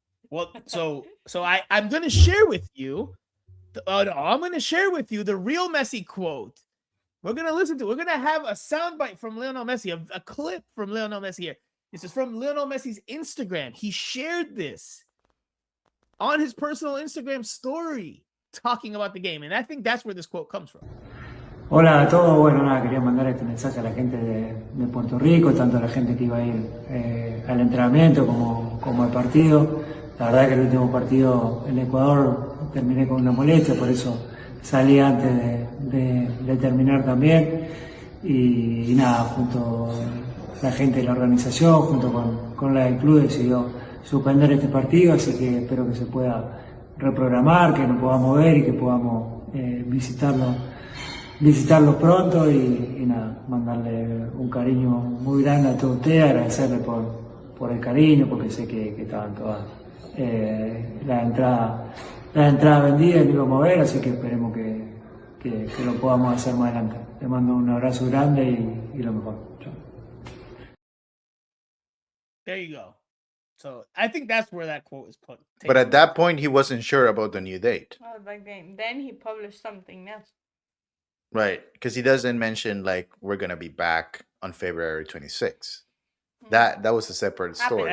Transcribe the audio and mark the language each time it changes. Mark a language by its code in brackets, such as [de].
[en] Well, so I'm going to share with you. I'm going to share with you the real Messi quote. We're going to listen to. We're going to have a soundbite from Lionel Messi, a clip from Lionel Messi here. This is from Lionel Messi's Instagram. He shared this on his personal Instagram story, talking about the game, and I think that's where this quote comes from. [es] Hola a todos, bueno nada, quería mandar este mensaje a la gente de Puerto Rico, tanto a la gente que iba a ir al entrenamiento como al partido. La verdad que el último partido en Ecuador terminé con una molestia, por eso salí antes de terminar también. Y nada, junto a la gente de la organización, junto con la del club, decidió suspender este partido, así que espero que se pueda reprogramar, que nos podamos ver y que podamos visitarlo pronto y nada, mandarle un cariño muy grande a todos ustedes, agradecerle por el cariño, porque sé que estaban todas las entradas vendidas y lo íbamos a ver, así que esperemos que lo podamos hacer más adelante. Le mando un abrazo grande y lo mejor. Chao. [en] There you go. So I think that's where that quote is put. But at that point, he wasn't sure about the new date. Oh, like then he published something else. Right. Because he doesn't mention, like, we're going to be back on February 26th. That was a separate story.